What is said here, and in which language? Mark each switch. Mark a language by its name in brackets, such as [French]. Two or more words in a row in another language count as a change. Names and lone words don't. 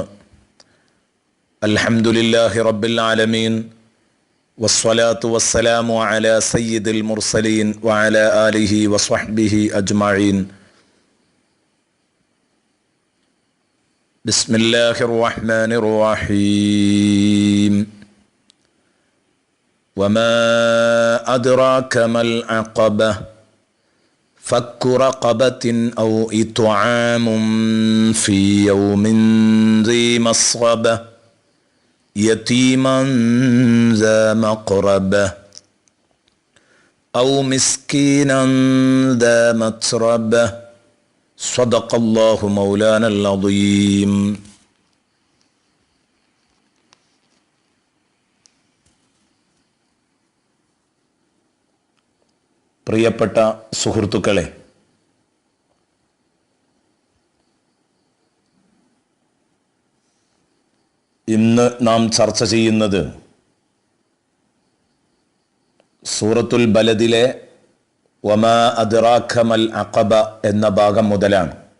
[Arabic] الحمد لله رب العالمين والصلاة والسلام على سيد المرسلين وعلى آله وصحبه أجمعين. بسم الله الرحمن الرحيم. وما أدراك ما العقبة فك رقبة أو إطعام في يوم ذي مسغبة يتيما ذا مقربة أو مسكينا ذا متربة صدق الله مولانا العظيم. [Malayalam] പ്രിയപ്പെട്ട സുഹൃത്തുക്കളെ, ഇന്ന് നാം ചർച്ച ചെയ്യുന്നത് സൂറത്തുൽ ബലദിലെ [Arabic] وما أدراك ما العقبة [Malayalam] എന്ന ഭാഗം മുതലാണ്.